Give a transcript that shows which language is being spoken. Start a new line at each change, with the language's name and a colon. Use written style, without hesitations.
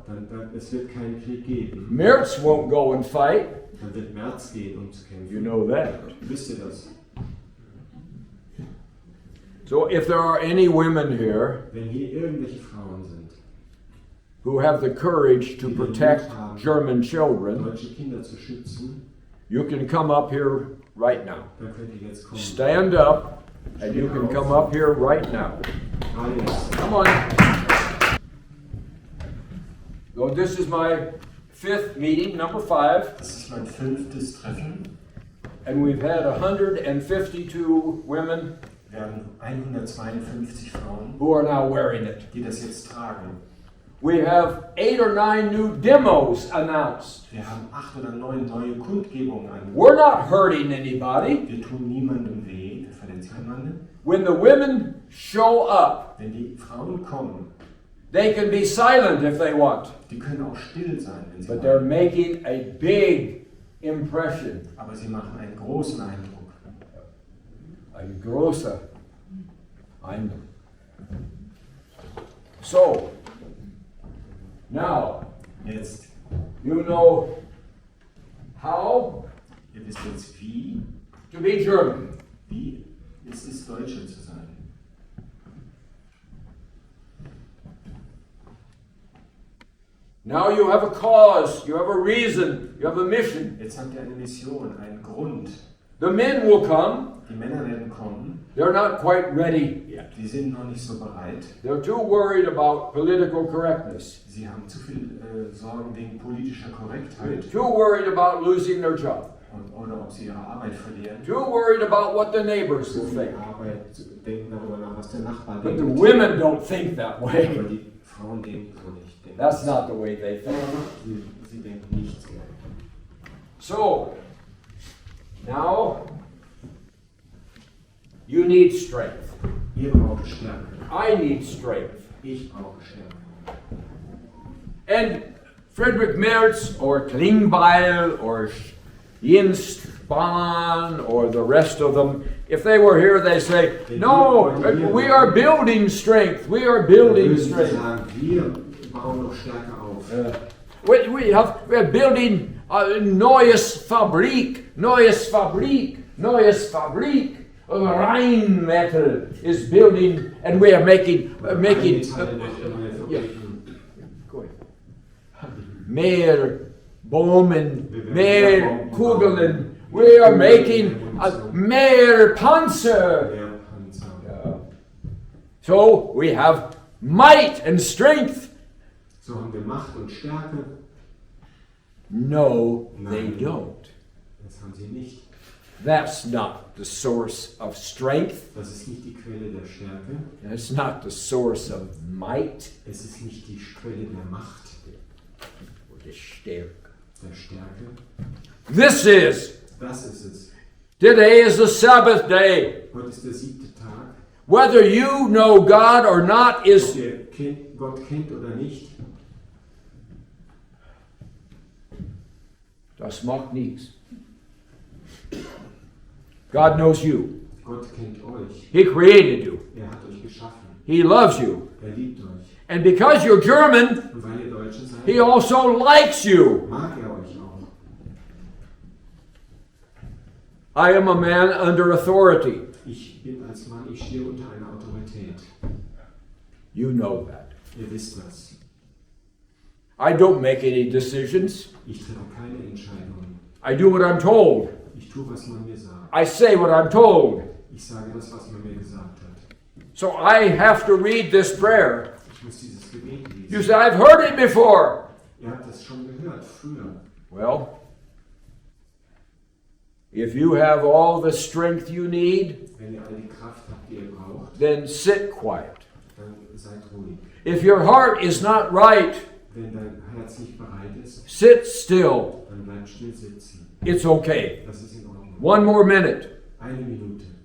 German: dann es wird keinen Krieg geben.
English: Merz won't go and fight.
German: Dann wird Merz gehen, um zu kämpfen.
English: You know that.
German: Wisst ihr das?
English: So if there are any women here
German: Wenn hier irgendwelche Frauen sind,
English: who have the courage to protect German children,
German: deutsche Kinder zu schützen,
English: you can come up here right now.
German: dann könnt ihr jetzt kommen.
English: Stand up, and you can come up here right now.
German: Gerade jetzt.
English: Come on. So this is my 5th meeting, number 5,
German: Das ist mein 5. Treffen.
English: and we've had 152 women
German: Wir haben 152 Frauen,
English: who are now wearing it.
German: die das jetzt tragen.
English: We have 8 or 9 new demos announced.
German: Wir haben 8 oder 9 neue Kundgebungen an.
English: We're not hurting anybody.
German: Wir tun niemandem weh, wir verletzen niemanden.
English: When the women show up,
German: Wenn die Frauen kommen,
English: they can be silent if they want,
German: die können auch still sein, wenn sie
English: but they're
German: wollen.
English: making a big impression.
German: Aber sie machen einen großen Eindruck. Ein großer Eindruck.
English: So, now,
German: Jetzt,
English: you know how
German: ihr wisst jetzt
English: to be German.
German: wie ist es, Deutsche zu sein.
English: Now you have a cause, you have a reason, you have a mission.
German: Jetzt habt ihr eine Mission, einen Grund.
English: The men will come.
German: Die Männer werden kommen,
English: They're not quite ready yet.
German: die sind noch nicht so bereit.
English: They're too worried about political correctness.
German: Sie haben zu viel Sorgen wegen politischer Korrektheit
English: Too worried about losing their job.
German: oder ob sie ihre Arbeit verlieren.
English: Too worried about what the neighbors will think.
German: Denken darüber nach, was der Nachbar
English: But the
German: denkt.
English: women don't think that
German: Aber
English: way.
German: die Frauen denken so nicht. Denken
English: That's not the way they think.
German: Sie denken nicht so.
English: So, now you need strength.
German: Ihr braucht Stärke.
English: I need strength.
German: Ich brauche Stärke.
English: And Friedrich Merz or Klingbeil or Jens Spahn or the rest of them, if they were here, they say, no, we are building strength. We are building
German: Würden Sie
English: strength.
German: sagen, wir bauen noch Stärke auf.
English: We're building a
German: neues Fabrik, neues Fabrik, neues Fabrik.
English: Rheinmetall is building, and we are making yeah. Go ahead.
German: Mehr Bäumen, mehr Kugeln.
English: We are making
German: mehr Panzer. Der Panzer.
English: Yeah. So we have might and strength.
German: So haben wir Macht und Stärke.
English: No, they
German: Nein.
English: don't.
German: Das haben sie nicht.
English: That's not the source of strength.
German: Das ist nicht die Quelle der Stärke.
English: That's not the source of might.
German: Es ist nicht die Quelle der Macht,
English: Or the Stärke.
German: der Stärke.
English: This is.
German: Das ist es.
English: Today is the Sabbath day.
German: Heute ist der 7. Tag.
English: Whether you know God or not
German: Ob
English: is.
German: ihr Gott kennt oder nicht, Das macht nichts.
English: God knows you.
German: Gott kennt euch.
English: He created you.
German: Er hat euch geschaffen.
English: He loves you.
German: Er liebt euch.
English: And because you're German,
German: Und weil ihr Deutsche seid,
English: He also likes you.
German: mag er euch auch.
English: I am a man under authority.
German: Ich bin als Mann, ich stehe unter einer Autorität.
English: You know that.
German: Ihr wisst das.
English: I don't make any decisions.
German: Ich treffe keine Entscheidungen.
English: I do what I'm told.
German: Ich tue, was man mir sagt.
English: I say what I'm told.
German: Ich sage das, was man mir gesagt hat.
English: So I have to read this prayer.
German: Ich muss dieses Gebet lesen.
English: You say, I've heard it before.
German: Ihr habt das schon gehört, früher.
English: Well, if you have all the strength you need,
German: Wenn ihr all die Kraft habt, die ihr braucht,
English: then sit quiet.
German: dann seid ruhig.
English: If your heart is not right,
German: Wenn dein Herz nicht bereit ist,
English: sit still.
German: dann bleib still sitzen.
English: It's okay.
German: Das ist in Ordnung.
English: One more minute.
German: Eine Minute.